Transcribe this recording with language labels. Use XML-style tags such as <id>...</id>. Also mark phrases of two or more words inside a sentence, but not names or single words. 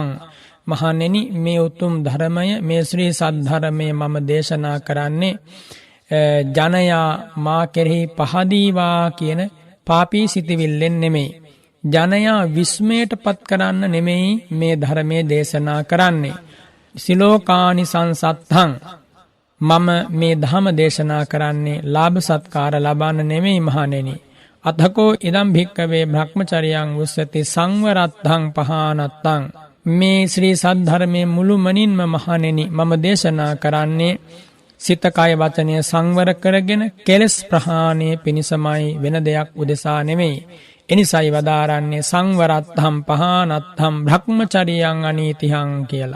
<si>මහණෙනි මේ උතුම් ධර්මය මේ ශ්‍රී සද්ධර්මය මම දේශනා කරන්නේ ජනයා මා කෙරෙහි පහදීවා කියන පාපී සිතවිල්ලෙන් නෙමෙයි. ජනයා විස්මයට පත් කරන්න නෙමෙයි මේ ධර්මයේ දේශනා කරන්නේ.</si> <pi>සිලෝකානි සංසත්තං</pi> <si>මම මේ ධම දේශනා කරන්නේ ලාභ සත්කාර ලබන්න නෙමෙයි මහණෙනි.</si> <pi>අතකෝ ඉදම් භික්කවේ බ්‍රහ්මචරියං උස්සති සංවරත්තං පහනත්තං.</pi> <si>මේ ශ්‍රී සද්ධර්මයේ මුළුමනින්ම මහණෙනි මම දේශනා කරන්නේ සිත කය වචනය සංවර කරගෙන කෙලෙස් ප්‍රහාණය පිණිසමයි වෙන දෙයක් උදෙසා නෙමෙයි. එනිසයි වදාරන්නේ</si> <pi>සංවරත්තම් පහනත්තම් බ්‍රහ්මචරියං අනීතිහං</pi> <si>කියලා.</si>